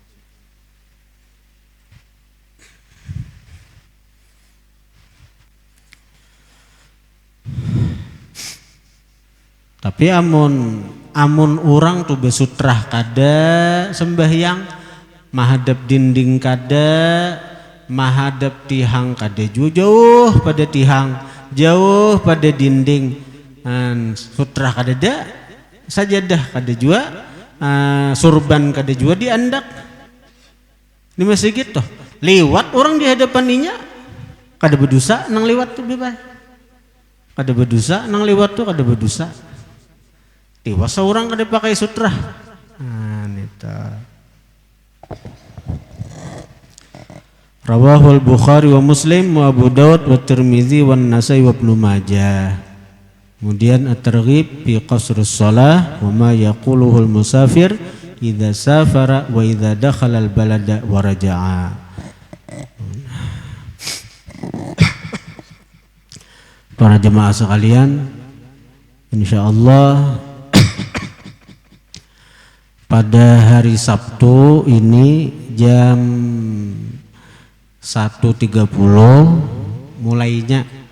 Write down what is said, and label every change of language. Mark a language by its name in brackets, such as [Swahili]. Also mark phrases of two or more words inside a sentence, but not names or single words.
[Banjar] Tapi amun orang tuh besutrah kada sembahyang, mahadap dinding kada, mahadap tihang kada jauh pada tihang, jauh pada dinding, sutrah kada da, sajadah kada jua, surban kada jua diandak. Ini masih gitu. Liwat orang di hadapaninya kada berdosa nang liwat tuh bebas. Kada berdosa nang liwat tuh kada berdosa. Tiwasa orang kada pakai sutrah. Nita. [Arabic] رواه البخاري ومسلم وأبو داود والترمذي والنسائي وابن ماجه. Kemudian الترغيب في قصر الصلاة وما يقوله المسافر إذا سافر وإذا دخل البلد ورجع. [Indonesian] Para jemaah sekalian, insyaallah pada hari Sabtu ini jam 1.30 mulainya